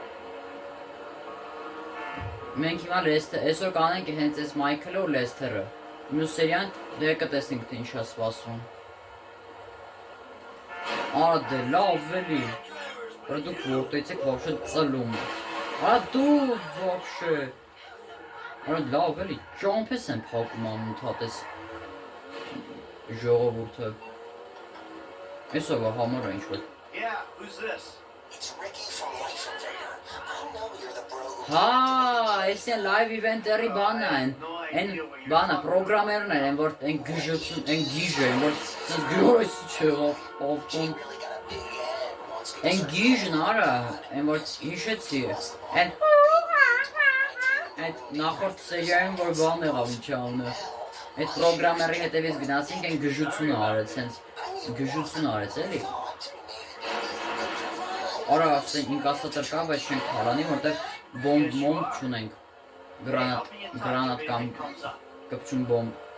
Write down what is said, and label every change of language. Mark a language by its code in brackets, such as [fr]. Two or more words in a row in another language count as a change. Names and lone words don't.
[hy] Մենք հիմա այսօր կանենք հենց այս Մայքլը ու Լեսթերը։ Մյուս սերիան դե կտեսնենք թե ինչ է սպասվում։ Արա դե լավ էլի։ Արա դուք որտեցեք вообще ծլում։ Արա դու вообще։ Արա լավ էլի, ճամփես են փակում ամութատես ժողովուրդը։ Այսօր համար է ինչ-որ։ [en] Yeah, who's this? It's Ricky from Life Invader. I know you're the bro who [hy] Հա, այս է [en] live event- [hy] երի բանը են։ Են բանը պրոգրամերն են, որ են գժություն, են գիժը, որ սենց գրոս չեղավ, ավտոն։ [en] really got a big head and wants to get [hy] Են գիժն արա, են որ հիշեցի։ Են այդ նախորդ սերիայում որ բան եղավ ինչի անունը։ Այդ պրոգրամերի հետևից գնացինք են գժությունը արեց, սենց գժություն արեց էլի։ Արա ասեն ինկասատր կա, բայց չենք հարանի, որտեղ բոմբ չունենք, գրանատ կամ կպչուն բոմբ։